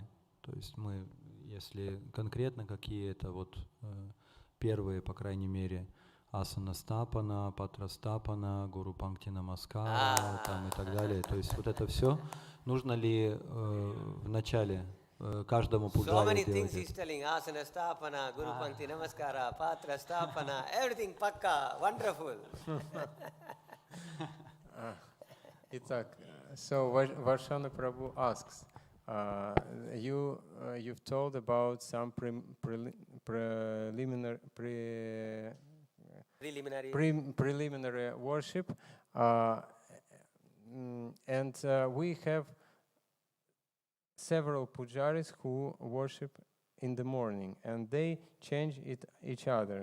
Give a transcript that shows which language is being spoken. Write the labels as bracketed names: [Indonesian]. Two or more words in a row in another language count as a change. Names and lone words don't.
[Russian] То есть мы, если конкретно какие это вот первые, по крайней мере, [Sanskrit] आसन स्थापन पात्र स्थापन गुरु पङ्क्ति नमस्कार [Russian] там и так далее. То есть вот это все, нужно ли в начале каждому пуджари делать это? [English] Telling [Sanskrit] आसन स्थापन गुरु पङ्क्ति नमस्कार पात्र स्थापन, [English] everything pakka, wonderful. Итак, so Varshana Prabhu asks, you've told about some preliminary worship, and we have several pujaris who worship in the morning, and they change each other.